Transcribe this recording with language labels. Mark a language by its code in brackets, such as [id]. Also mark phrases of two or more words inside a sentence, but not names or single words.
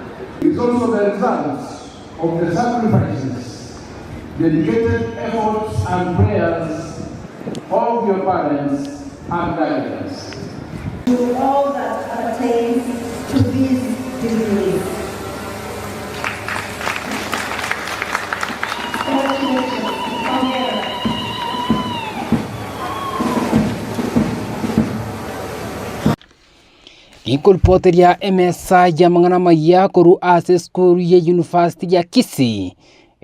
[en] It's also the results of the sacrifices, dedicated efforts and prayers of your parents and guardians. To all that pertains to these degrees. [guz] Inkulpoteria MSA ya mangana maya kuru ase skuru ya University ya Kisii.